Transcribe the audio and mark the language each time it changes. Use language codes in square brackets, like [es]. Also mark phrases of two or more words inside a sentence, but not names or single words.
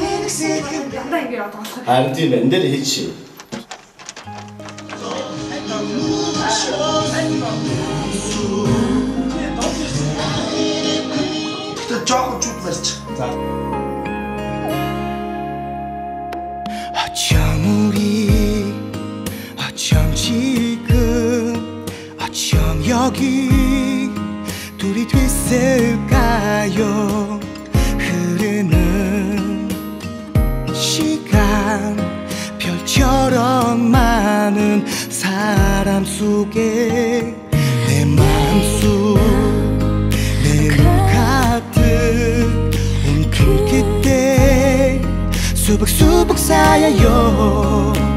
[mn] Дандаа ингэ яваад байгаа. Харин тийм энэ дээр хийч. жоохон чууд барьж. За. [ko] 어쩜 우리 어쩜 지금 어쩜 여기 둘이 됐을까요? 흐르는 시간 별처럼 많은 사람 속에 내 마음속 수북수북 쌓여요